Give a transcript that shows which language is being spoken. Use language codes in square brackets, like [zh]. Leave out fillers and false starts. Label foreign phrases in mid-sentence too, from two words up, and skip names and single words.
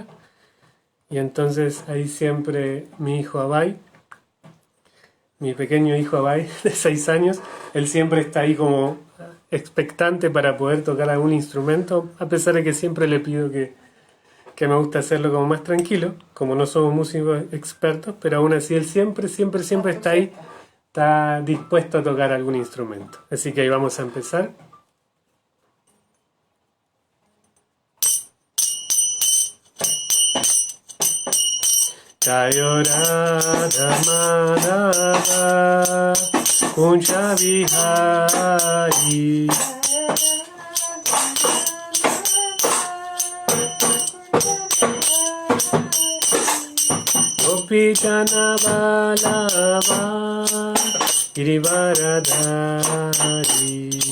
[es] Y entonces ahí siempre mi hijo Abhay, mi pequeño hijo Abhay de 6 años, él siempre está ahí como expectante para poder tocar algún instrumento, a pesar de que siempre le pido que que me gusta hacerlo como más tranquilo, como no somos músicos expertos, pero aún así él siempre, siempre, siempre está ahí, está dispuesto a tocar algún instrumento. Así que ahí vamos a empezar. [sa] Jayo Radha Madhava Kunja Vihari Gopi Jana Vallabha Girivaradhari